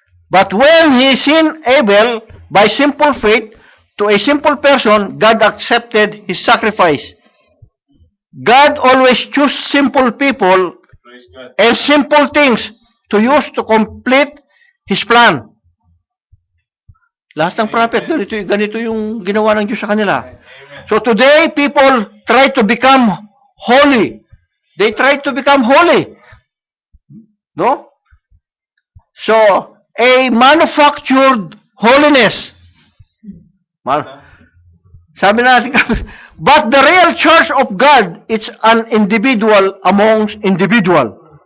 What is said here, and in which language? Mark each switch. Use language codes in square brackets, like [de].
[en] But when he sent Abel by simple faith to a simple person, God accepted his sacrifice. God always chooses simple people Praise God. and simple things to use to complete his plan. [tl] Lahat ng prophet, ganito yung ginawa ng Diyos sa kanila. [en] Amen. So today, people try to become holy. They try to become holy. No? So, a manufactured holiness. [tl] Sabi natin, [en] but the real church of God, it's an individual amongst individual.